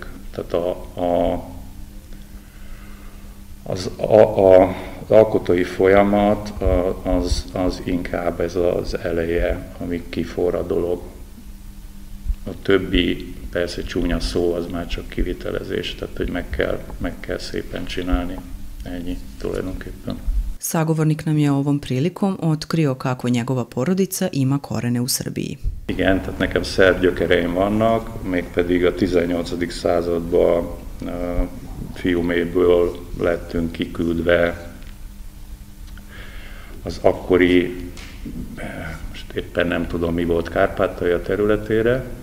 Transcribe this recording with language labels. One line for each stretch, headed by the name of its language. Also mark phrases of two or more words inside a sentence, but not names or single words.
Hungarian: Tehát az alkotói folyamat az inkább ez az eleje, amíg kiforr a dolog. A többi, persze csúnya szó, az már csak kivitelezés, tehát hogy meg kell szépen csinálni. Ennyi tulajdonképpen.
Serbian: Sagovornik nam je ovom prilikom otkrio kako njegova porodica ima korene u Srbiji.
Hungarian: Igen, tehát nekem szerb gyökereim vannak, mégpedig a 18. században Fiuméből lettünk kiküldve az akkori, most éppen nem tudom mi volt, Kárpátalja területére,